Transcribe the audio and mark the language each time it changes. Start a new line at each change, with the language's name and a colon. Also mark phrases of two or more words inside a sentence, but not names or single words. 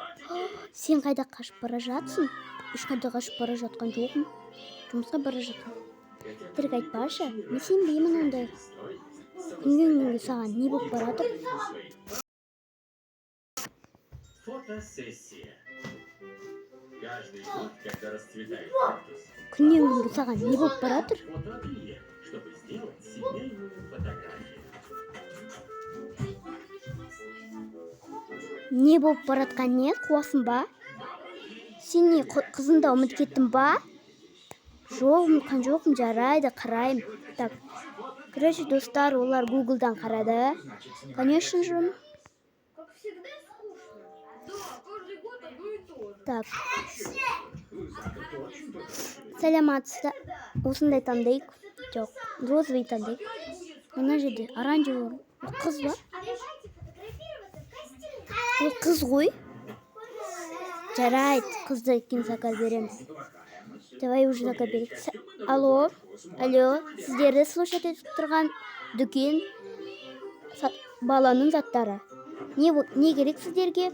Kazakh: Сен қайда қашып бара жатсың? Ешқайда қашып бара жатқан жоқпын. Жұмысқа бара жатқан. Тірік айтпашы, мен сенбеймін ондай. Күнге саған не болып барады? Фотосессия.
Russian: Каждый год, когда расцветает
Kazakh: Күннен күнге саған не болып барады?
Russian: фотоателье, чтобы сделать семейную фотографию.
Kazakh: Не болып баратқан не? Қуасың ба? Сен не қызында ұмыт кеттің ба? Жоқ, ұмытқан жоқпын, жарайды, қарайым.
Russian: Так, короче,
Kazakh: достар, олар Google'дан қарады.
Russian: Конечно же. Как всегда скучно. Да, каждый год одно и то же. Так.
Kazakh: Саламатсыздар. Осындай таңдайық. Жоқ, розовый таңдайық. Мына жерде оранжевый қыз ба?
Russian: А давайте фотографироваться в костюме.
Kazakh: Ол қыз ғой. Жарайды, қызды кейін заказ береміз.
Russian: Давай уже заказ
Kazakh: берейік. Алло, сіздерді слушать етіп тұрған дүкен баланың заттары. Не керек сіздерге?